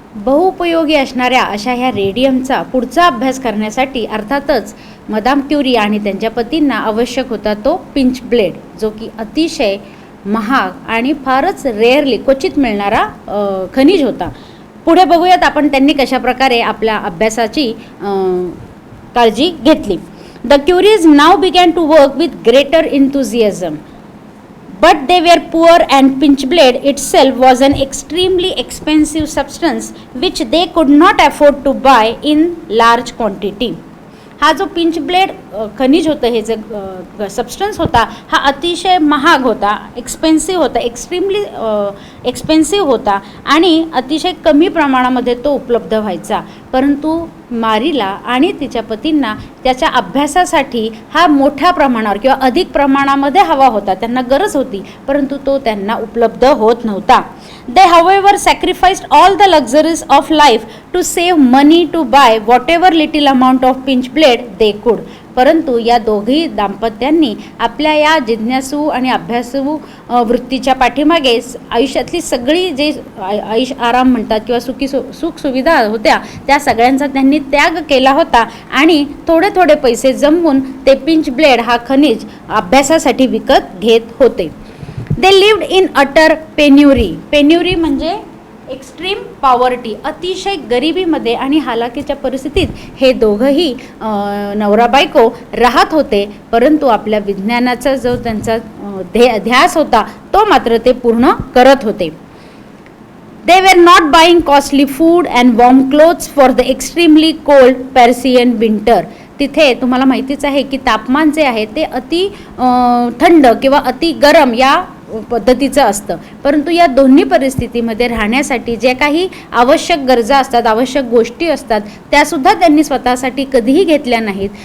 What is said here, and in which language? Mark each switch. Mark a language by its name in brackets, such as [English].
[Marathi] बहुउपयोगी असणाऱ्या अशा ह्या रेडियमचा पुढचा अभ्यास करण्यासाठी अर्थातच मदाम क्युरी आणि त्यांच्या पतींना आवश्यक होता तो पिंच ब्लेड, जो की अतिशय महाग आणि फारच रेअरली क्वचित मिळणारा खनिज होता. पुढे बघूयात आपण त्यांनी कशा प्रकारे आपल्या अभ्यासाची काळजी घेतली. [English] The Curies now began to work with greater enthusiasm, but they were poor and pinch blade itself was an extremely expensive substance which they could not afford to buy in large quantity. [Marathi] हा जो pinch blade खनिज होतं, हे जे substance होता हा अतिशय महाग होता, एक्सपेन्सिव्ह होता, [English] extremely expensive [Marathi] होता आणि अतिशय कमी प्रमाणामध्ये तो उपलब्ध व्हायचा. परंतु मारीला आणि तिच्या पतींना त्याच्या अभ्यासासाठी हा मोठ्या प्रमाणावर किंवा अधिक प्रमाणामध्ये हवा होता, त्यांना गरज होती, परंतु तो त्यांना उपलब्ध होत नव्हता. [English] They however sacrificed all the luxuries of life to save money to buy whatever little amount of pinch blade they could. [Marathi] परंतु या दोघी दाम्पत्यांनी आपल्या या जिज्ञासू आणि अभ्यासू वृत्तीच्या पाठीमागे आयुष्यातली सगळी जे आयुष आराम म्हणतात किंवा सुख सुविधा होत्या त्या सगळ्यांचा त्यांनी त्याग केला होता आणि थोडे थोडे पैसे जमवून ते पिंच ब्लेड हा खनिज अभ्यासासाठी विकत घेत होते. [English] They lived in utter penury. [Marathi] पेन्युरी म्हणजे [English] extreme poverty, [Marathi] अतिशय गरिबीमध्ये आणि हालाकीच्या परिस्थितीत हे दोघंही नवरा बायको राहत होते. परंतु आपल्या विज्ञानाचा जो त्यांचा ध्यास होता तो मात्र ते पूर्ण करत होते. [English] They were not buying costly food and warm clothes for the extremely cold Persian winter. [Marathi] तिथे तुम्हाला माहितीच आहे की तापमान जे आहे ते अति थंड किंवा अति गरम या पद्धतीचं असतं. परंतु या दोन्ही परिस्थितीमध्ये राहण्यासाठी जे काही आवश्यक गरजा असतात, आवश्यक गोष्टी असतात, त्यासुद्धा त्यांनी स्वतःसाठी कधीही घेतल्या नाहीत.